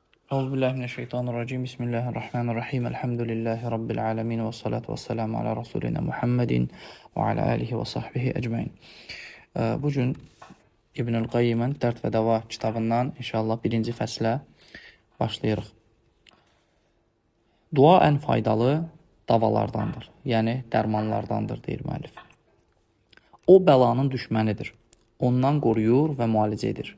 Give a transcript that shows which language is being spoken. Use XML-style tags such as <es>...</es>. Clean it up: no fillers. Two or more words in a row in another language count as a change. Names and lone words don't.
<ar>أعوذ بالله من الشيطان الرجيم. بسم الله الرحمن الرحيم. الحمد لله رب العالمين. والصلاة والسلام على رسولنا محمدٍ وعلى آله وصحبه أجمعين.</ar> <az>Bugün İbnül Qayyimin Dərd və Dəva kitabından inşallah birinci fəslə başlayırıq. Dua ən faydalı davalardandır, yəni dərmanlardandır, deyir müəllif. O bəlanın düşmənidir, ondan qoruyur və müalicə edir.</az>